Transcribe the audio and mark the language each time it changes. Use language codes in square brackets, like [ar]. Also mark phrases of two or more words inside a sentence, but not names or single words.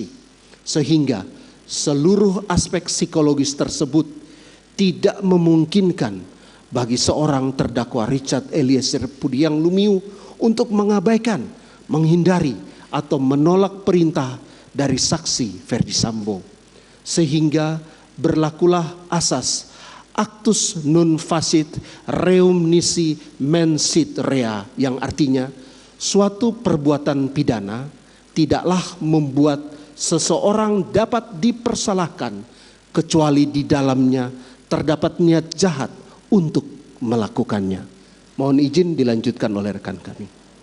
[id] Sehingga seluruh aspek psikologis tersebut tidak memungkinkan bagi seorang terdakwa Richard Eliezer Pudihang Lumiu untuk mengabaikan, menghindari atau menolak perintah dari saksi Ferdi Sambo. Sehingga berlakulah asas [la] actus non facit reum nisi mensit rea, [id] yang artinya suatu perbuatan pidana tidaklah membuat seseorang dapat dipersalahkan kecuali di dalamnya terdapat niat jahat untuk melakukannya. Mohon izin dilanjutkan oleh rekan kami.